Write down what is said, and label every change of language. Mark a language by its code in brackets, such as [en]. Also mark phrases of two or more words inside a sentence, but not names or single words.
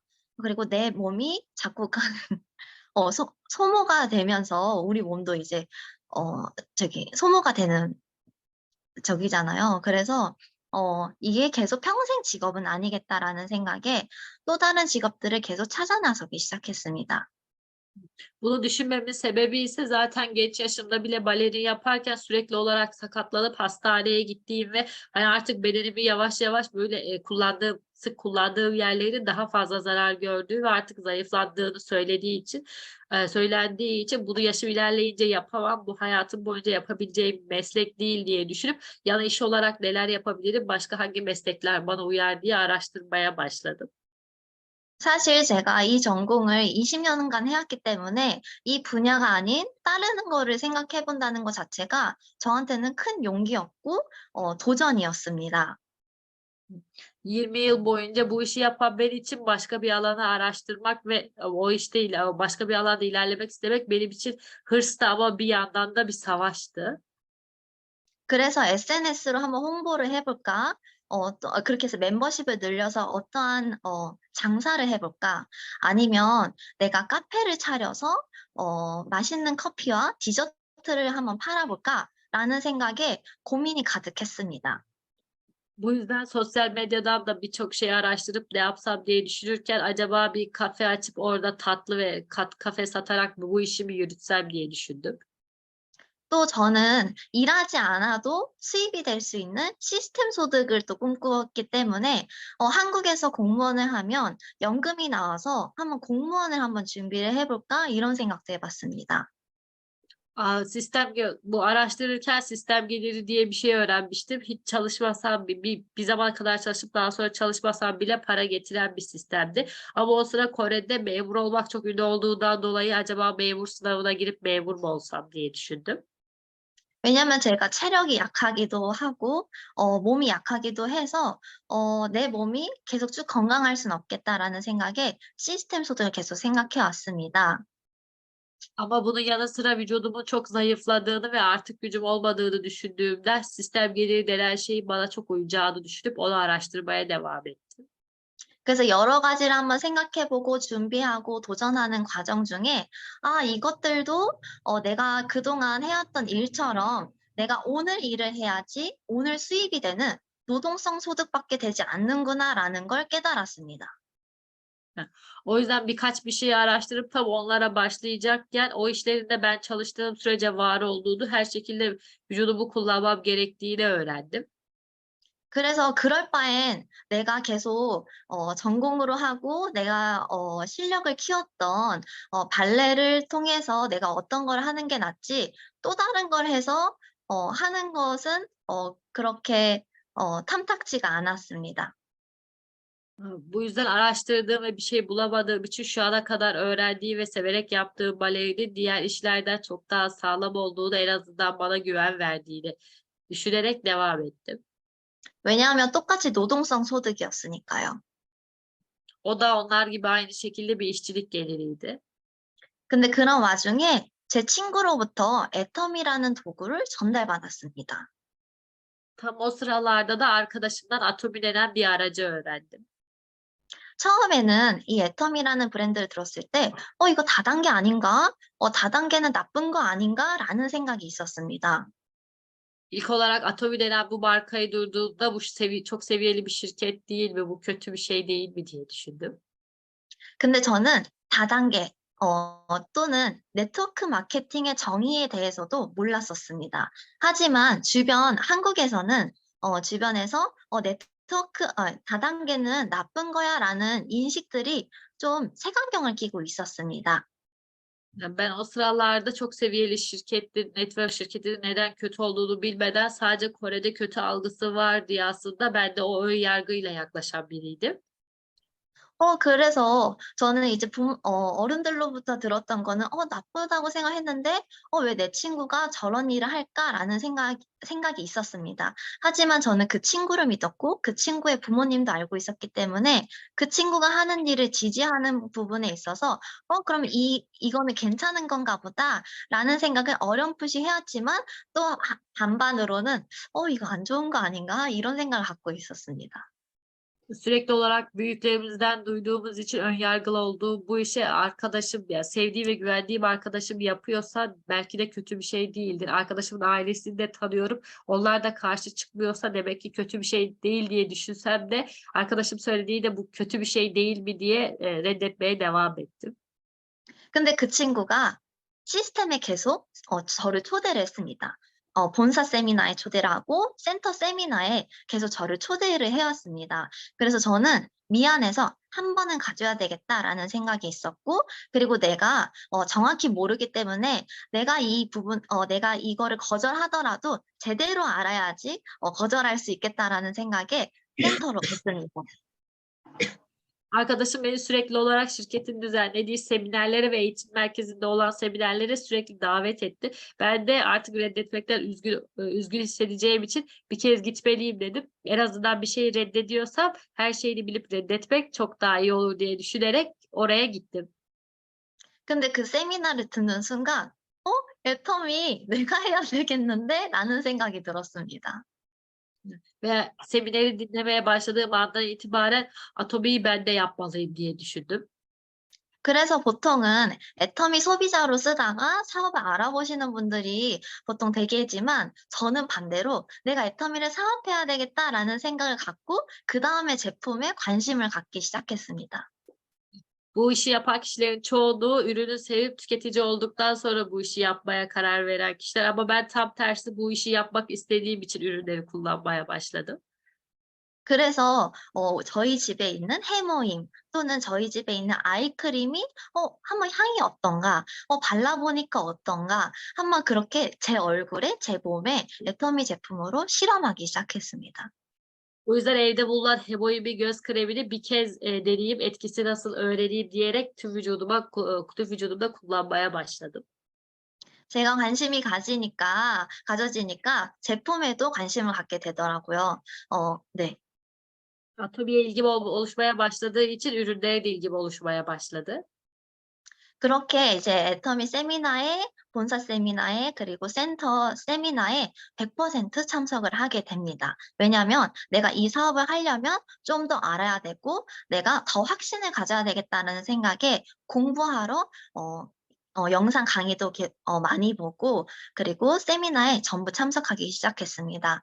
[ko] 그리고 내 몸이 자꾸 소모가 되면서 우리 몸도 이제 소모가 되는 적이잖아요. 그래서 '이게 계속 평생 직업은 아니겠다.'라는 생각에 또 다른 직업들을 계속 찾아 나서기 시작했습니다. [tr] Bunu düşünmemin sebebi ise zaten genç yaşımda bile balerin yaparken sürekli olarak sakatlanıp hastaneye gittiğim ve hani artık bedenimi yavaş yavaş böyle sık kullandığım yerlerin daha fazla zarar gördüğü ve artık zayıfladığını söylendiği için bunu yaşım ilerleyince yapamam, bu hayatım boyunca yapabileceğim bir meslek değil diye düşünüp yan iş olarak neler yapabilirim, başka hangi meslekler bana uyar diye araştırmaya başladım. [ko] 사실 제가 이 전공을 20 년간 해 왔기 때문에 이 분야가 아닌 다른 거를 생각해 본다는 것 자체가 저한테는 큰 용기였고 도전이었습니다. [tr] 20 yıl boyunca bu işi yapan ben için başka bir alanı araştırmak ve o işte başka bir alanda ilerlemek istemek benim için hırstı ama bir yandan da bir savaştı. [ko] 그래서 'SNS로 한번 홍보를 해 볼까? 그렇게 해서 멤버십을 늘려서 어떠한 장사를 해 볼까? 아니면 내가 카페를 차려서 맛있는 커피와 디저트를 한번 팔아 볼까?'라는 생각에 고민이 가득했습니다. [tr] Bu yüzden sosyal medyadan da birçok şey araştırıp ne yapsam diye düşünürken acaba bir kafe açıp orada tatlı ve kafe satarak mı bu işimi yürütsem diye düşündüm. [ko] 또 저는 일하지 않아도 수입이 될 수 있는 시스템 소득을 또 꿈꾸었기 때문에 한국에서 공무원을 하면 연금이 나와서 '한번 공무원을 한번 준비를 해 볼까?' 이런 생각도 해 봤습니다. [tr] Bu araştırırken sistem geliri diye bir şey öğrenmiştim. Hiç çalışmasam bir zaman kadar çalışıp daha sonra çalışmasam bile para getiren bir sistemdi. Ama o sıra Kore'de memur olmak çok ünlü olduğundan dolayı acaba memur sınavına girip memur mu olsam diye düşündüm. [ko] 왜냐면 제가 체력이 약하기도 하고 몸이 약하기도 해서 '내 몸이 계속 쭉 건강할 수는 없겠다.'라는 생각에 시스템 소득을 계속 생각해 왔습니다. [tr] Ama bunun yanı sıra vücudumun çok zayıfladığını ve artık gücüm olmadığını düşündüğümden sistem geliri denen şeyin bana çok uyacağını düşünüp onu araştırmaya devam ettim. [ko] 그래서 여러 가지를 한번 생각해 보고 준비하고 도전하는 과정 중에 이것들도 내가 그동안 해왔던 일처럼 내가 오늘 일을 해야지 오늘 수입이 되는 노동성 소득밖에 되지 않는구나라는 걸 깨달았습니다. Heh. [tr] O yüzden bir şeyi araştırıp tam onlara başlayacakken o işlerin de ben çalıştığım sürece var olduğunu, her şekilde vücudumu kullanmam gerektiğini öğrendim. [ko] 그래서 그럴 바엔 내가 계속 전공으로 하고 내가 실력을 키웠던 발레를 통해서 내가 어떤 걸 하는 게 낫지 또 다른 걸 해서 하는 것은 그렇게 탐탁지가 않았습니다. [tr] Bu yüzden araştırdığım ve bir şey bulamadığım için şu ana kadar öğrendiğim ve severek yaptığım balerin diğer işlerden çok daha sağlam olduğunu, en azından bana güven verdiğini düşünerek devam ettim. [ko] 왜냐하면 똑같이 노동성 소득이었으니까요. [tr] O da onlar gibi aynı şekilde bir işçilik geliriydi. [ko] 근데 그런 와중에 제 친구로부터 애텀이라는 도구를 전달받았습니다. [tr] Tam o sıralarda da arkadaşımdan Atomi denen bir aracı öğrendim. [ko] 처음에는 이 애텀이라는 브랜드를 들었을 때 '이거 다단계 아닌가? 다단계는 나쁜 거 아닌가?'라는 생각이 있었습니다. [tr] İlk olarak Atomi denen bu markayı duyduğumda bu çok seviyeli bir şirket değil mi, bu kötü bir şey değil mi diye düşündüm. [ko] 근데 저는 다단계 또는 네트워크 마케팅의 정의에 대해서도 몰랐었습니다. 하지만 한국에서는 주변에서 다단계는 나쁜 거야라는 인식들이 좀 색안경을 끼고 있었습니다. [tr] Yani ben o sıralarda çok seviyeli şirketti, network şirketinin neden kötü olduğunu bilmeden sadece Kore'de kötü algısı var diye aslında ben de o ön yargıyla yaklaşan biriydim. [ko] 그래서 저는 이제 어른들로부터 들었던 거는 나쁘다고 생각했는데 왜 내 친구가 저런 일을 할까라는 생각이 있었습니다. 하지만 저는 그 친구를 믿었고 그 친구의 부모님도 알고 있었기 때문에 그 친구가 하는 일을 지지하는 부분에 있어서 그럼 이거는 괜찮은 건가 보다라는 생각을 어렴풋이 해왔지만 또 반반으로는 이거 안 좋은 거 아닌가 이런 생각을 갖고 있었습니다. [tr] Sürekli olarak büyüklerimizden duyduğumuz için ön yargılı olduğu bu işi arkadaşım ya sevdiğim ve güvendiğim arkadaşım yapıyorsa belki de kötü bir şey değildir. Arkadaşımın ailesini de tanıyorum. Onlar da karşı çıkmıyorsa demek ki kötü bir şey değil diye düşünsem de arkadaşım söylediği de bu kötü bir şey değil mi diye reddetmeye devam ettim. [ko] 근데 그 친구가 시스템에 계속 저를 초대를 했습니다. 본사 세미나에 초대를 하고 센터 세미나에 계속 저를 초대를 해 왔습니다. 그래서 저는 미안해서 '한 번은 가줘야 되겠다.'라는 생각이 있었고 그리고 내가 정확히 모르기 때문에 내가 이거를 거절하더라도 제대로 알아야지 거절할 수 있겠다라는 생각에 센터로 갔습니다. [tr] Arkadaşım beni sürekli olarak şirketin düzenlediği seminerlere ve eğitim merkezinde olan seminerlere sürekli davet etti. Ben de artık reddetmekten üzgün hissedeceğim için bir kez gitmeliyim dedim. En azından bir şeyi reddediyorsam her şeyini bilip reddetmek çok daha iyi olur diye düşünerek oraya gittim. [ko] 근데 그 세미나를 듣는 순간 '애터미 내가 해야 되겠는데?'라는 생각이 들었습니다. [tr] Ve semineri dinlemeye başladığım andan itibaren Atomi'yi ben de yapmalıyım diye düşündüm. [ko] 그래서 보통은 애터미 소비자로 쓰다가 사업을 알아보시는 분들이 보통 대개지만 저는 반대로 '내가 애터미를 사업해야 되겠다.'라는 생각을 갖고 그다음에 제품에 관심을 갖기 시작했습니다. [tr] Bu işi yapan kişilerin çoğunluğu ürünü sevip tüketici olduktan sonra bu işi yapmaya karar veren kişiler ama ben tam tersi bu işi yapmak istediğim için ürünleri kullanmaya başladım. [ko] 그래서 저희 집에 있는 해모임 또는 저희 집에 있는 아이크림이 '한번 향이 어떤가? 발라 보니까 어떤가?' 한번 그렇게 제 얼굴에 제 몸에 애터미 제품으로 실험하기 시작했습니다. [tr] O yüzden evde bulunan Heboimi göz kremini bir kez deneyeyim, etkisi nasıl öğreneyim diyerek tüm vücudumda kullanmaya başladım. [ko] 제가 관심이 가져지니까 제품에도 관심을 갖게 되더라고요. 네. [tr] Atomiye ilgim oluşmaya başladığı için ürünlere de ilgim oluşmaya başladı. [ko] 그렇게 이제 애터미 세미나에 본사 세미나에 그리고 센터 세미나에 100% 참석을 하게 됩니다. 왜냐하면 내가 이 사업을 하려면 좀 더 알아야 되고 내가 더 확신을 가져야 되겠다는 생각에 공부하러 영상 강의도 많이 보고 그리고 세미나에 전부 참석하기 시작했습니다.